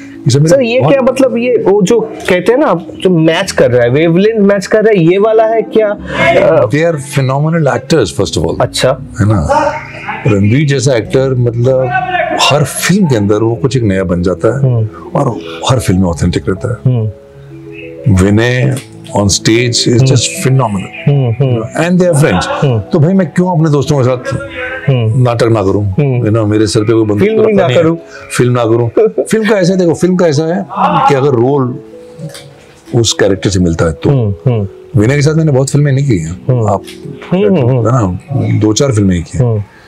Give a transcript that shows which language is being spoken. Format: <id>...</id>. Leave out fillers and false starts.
<hi>Sir ये क्या मतलब, ये वो जो कहते हैं ना जो मैच कर रहा है, वेवलेंथ मैच कर रहा है, ये वाला है क्या?</hi> <en>They are phenomenal actors first of all.</en> <hi>अच्छा, है ना। रणवीर जैसा एक्टर मतलब हर फिल्म के अंदर वो कुछ एक नया बन जाता है, और हर फिल्म में ऑथेंटिक रहता है।</hi> <en>Vinay on stage is just phenomenal, and they are friends.</en> <hi>तो भाई मैं क्यों अपने दोस्तों के साथ नाटक ना करूं, है ना, मेरे सर पे कोई बंदूक फिल्म ना करूं, फिल्म का ऐसा है, देखो फिल्म का ऐसा है कि अगर रोल उस कैरेक्टर से मिलता है तो विनय के साथ मैंने बहुत फिल्में नहीं की हैं, आप है ना 2-4 फिल्में की हैं,</hi>